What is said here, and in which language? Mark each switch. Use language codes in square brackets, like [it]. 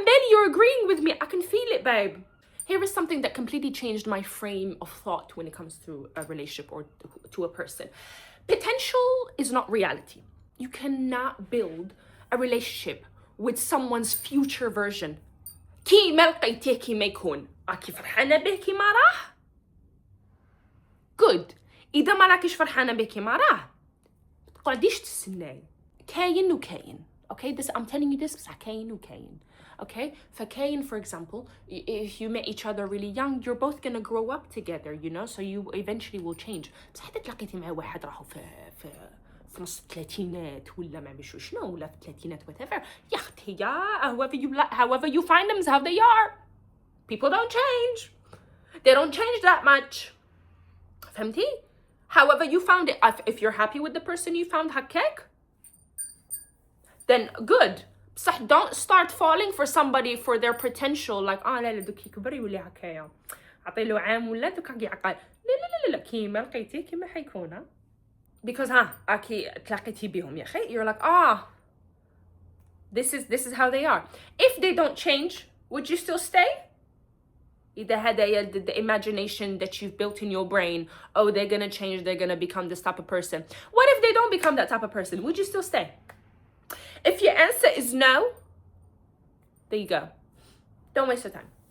[en] You're agreeing with me. I can feel it, babe. Here is something that completely changed my frame of thought when it comes to a relationship or to a person. Potential is not reality. You cannot build a relationship with someone's future version. [ar] كي ما لقيتيه كيما يكون راكي فرحانة به كيما راه good. إذا ما راكيش فرحانة به كيما راه متقعديش تستناي. كاين وكاين. [en] Okay, this I'm telling you this [ar] بس كاين وكاين. [en] Okay, فكاين, for example, if you met each other really young, you're both gonna grow up together, you know, so you eventually will change. [ar] بس حتى تلاقيتي مع واحد راهو في نص الثلاثينات ولا ما بشو شنو ولا في الثلاثينات whatever, يا اختي [en] however you find them is how they are. People don't change. They don't change that much. [ar] فهمتي? [en] However you found it, if you're happy with the person you found هكاك, then good. [ar] صح, [en] don't start falling for somebody for their potential, like [ar] لا لا دوك يكبر يولي هكايا عطيله عام ولا دوك يعقل لا كيما لقيتيه كيما حيكون because اكي تلاقيتي بيهم يا اخي, [en] you're like this is how they are. If they don't change, would you still stay? [ar] إذا هذا [en] the imagination that you've built in your brain, oh they're gonna change, they're gonna become this type of person. What if they don't become that type of person? Would you still stay? If your answer is no, there you go. Don't waste your time.